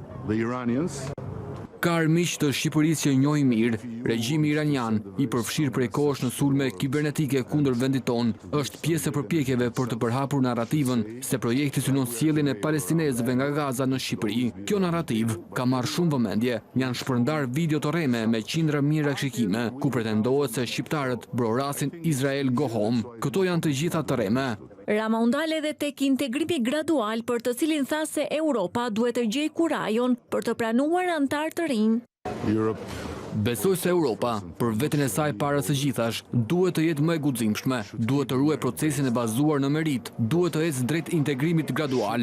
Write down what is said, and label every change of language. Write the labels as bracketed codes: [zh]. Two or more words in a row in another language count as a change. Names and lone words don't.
[sq] Ka armiq të Shqipërisë që njohim mirë, regjimi iranian, i përfshirë prej kohësh në sulme kibernetike kundër vendit tonë, është pjesë e përpjekjeve për të përhapur narrativën se projekti synon sjelljen e palestinezëve nga Gaza në Shqipëri. Kjo narrativ ka marrë shumë vëmendje. Janë shpërndar video të rreme me qindra mijëra kshikime, ku pretendohet se shqiptarët brorasin [en] Israel go home. [sq] Këto janë të gjitha të rreme. Rama u ndal edhe tek integrimi gradual, për të cilin tha se Europa duhet të gjejë kurajon për të pranuar antar të rinj. Besoj se Europa, për veten e saj para së gjithash, duhet të jetë më e guximshme, duhet të ruaj procesin e bazuar në merit, duhet të ecë drejt integrimit gradual.